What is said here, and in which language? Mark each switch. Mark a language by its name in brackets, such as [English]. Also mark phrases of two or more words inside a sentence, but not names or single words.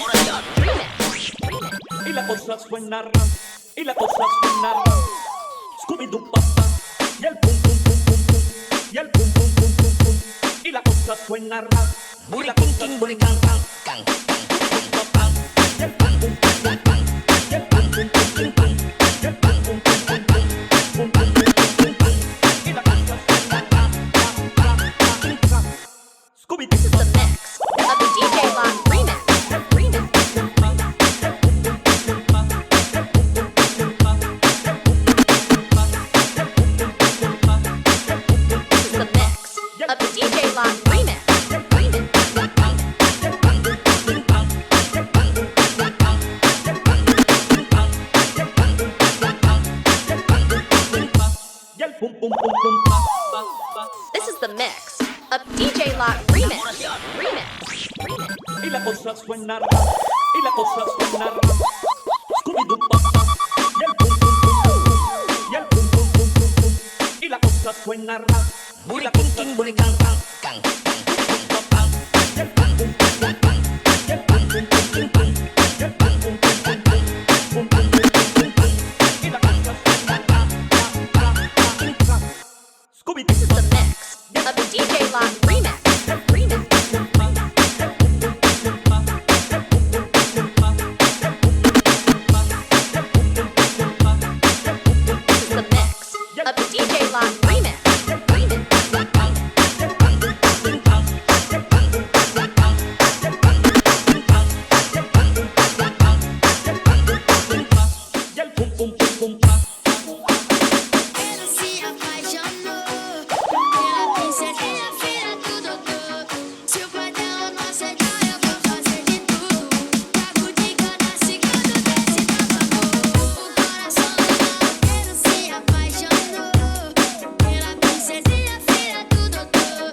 [Spanish] Y la cosa suena ra, y la cosa suena ra. Scooby-Doo papá, y el pum pum pum pum pum, y el pum pum pum pum pum. Y la cosa suena ra, y la cosa king buli kang kang kang kang. y el pum pum pum pum pum, y el pum pum pum pum pum, y el pum pum pum pum pum, pum pum pum pum pum. Y la cosa suena ra, ra, ra, ra, ra. Scooby-Doo [English] This is the mix of the DJ Lot Remix. This is the mix of the DJ Lot Remix. [Spanish] y el pum pum pum pum pa pa pa. [English] This is the mix of DJ Lot Remix. [Spanish] Y la cosa suena ra, y la cosa suena ra. Scooby-Doo papá, y el pum pum pum pum pum, y el pum pum pum pum pum. Y la cosa suena ra, y la cosa King buli kang kang kang kang. y el pum pum pum pum pum, y el pum pum pum pum pum, y el pum pum pum pum pum, pum pum pum pum pum. Y la cosa suena ra, ra, ra, ra, ra. Scooby-Doo [English] This is the mix of the DJ Lot Remix. This is the mix of the DJ Lot Remix. [Spanish] y el pum pum pum pum pa. [Portuguese] Ela se apaixonou pela princesa, filha do doutor. Se o pai dela não aceitar, eu vou fazer de tudo. Trago de cada segundo desse nosso amor. O coração do maloqueiro se apaixonou pela princesa, filha do doutor.